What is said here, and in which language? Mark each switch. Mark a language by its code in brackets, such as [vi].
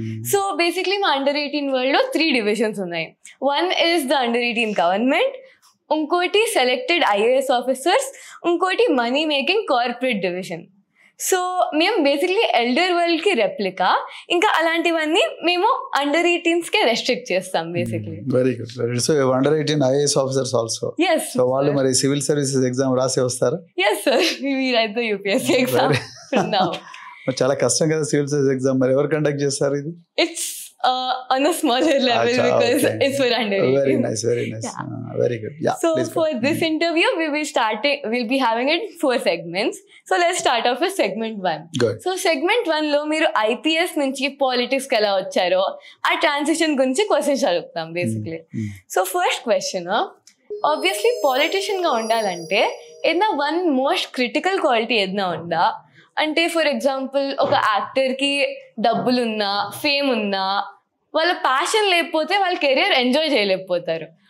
[en] so basically మా under 18 world లో 3 divisions [te] ఉన్నాయి. [en] one is the under 18 government, [te] ఇంకోటి [en] Selected IAS officers, ఇంకోటి money making corporate division. So మేము basically elder world కి replica. [te] ఇంకా అలాంటివన్నీ మేము [en] under 18s కే restrict [te] చేస్తాం [en] Basically. Very good, very good. So under 18 IAS officers also. yes [te] so వాళ్ళు మరి [en] civil services exam [te] రాసి వస్తారా? [en] yes sir, we write the UPSC exam from now. [te] చాలా కష్టం కదా [en] civil service exam, [te] మరి ఎవరు [en] conduct [te] చేస్తారు ఇది? [en] It's on a smaller level because okay. it's for under 18. Very nice, very nice. Yeah. Very good. Yeah. So please for go. this interview, we'll be having it 4 segments. So let's start off with segment 1. Good. [te] So segment 1 లో మీరు IPS నుంచి politics కి ఎలా వచ్చారో ఆ [en] transition [te] గురించి [en] questions [te] అడుగుతాం basically. [en] so first question, obviously politician [te] గా ఉండాలంటే ఏదైనా [en] one most critical quality [te] ఏదైనా ఉందా? అంటే [en] for example [te] ఒక యాక్టర్కి డబ్బులున్నా, ఫేమ్ ఉన్నా, వాళ్ళ ప్యాషన్ లేకపోతే వాళ్ళ [en] career enjoy [te] చేయలేకపోతారు.